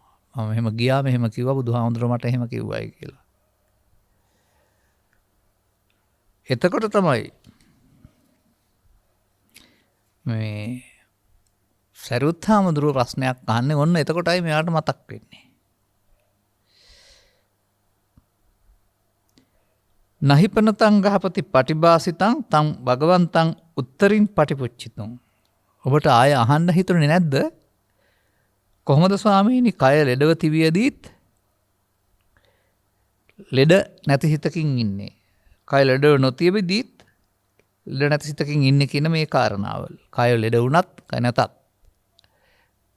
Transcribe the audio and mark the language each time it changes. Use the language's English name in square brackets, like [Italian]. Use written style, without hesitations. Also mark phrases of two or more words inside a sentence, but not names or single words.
[Sinhala] මම මෙහෙම ගියා මෙහෙම කිව්වා බුදුහාමුදුරුවෝ මට එහෙම කිව්වයි කියලා. එතකොට තමයි මේ සරුවත් හාමුදුරුවෝ ප්‍රශ්නයක් අහන්නේ ඔන්න එතකොටයි මෙයාට මතක් වෙන්නේ. [Pali] නහිපනතං ගහපති පටිභාසිතං තං භගවන්තං උත්තරින් පටිපුච්චිතුං. [Sinhala] ඔබට ආය අහන්න හිතුනේ නැද්ද? කොහොමද ස්වාමීනි කය ලෙඩව තිබියදීත් ලෙඩ නැති හිතකින් ඉන්නේ. කය ලෙඩ නොතිබෙදීත් ලෙඩ නැති හිතකින් ඉන්නේ කියන මේ කාරණාවල්. කය ලෙඩ වුණත් කය නැතත්.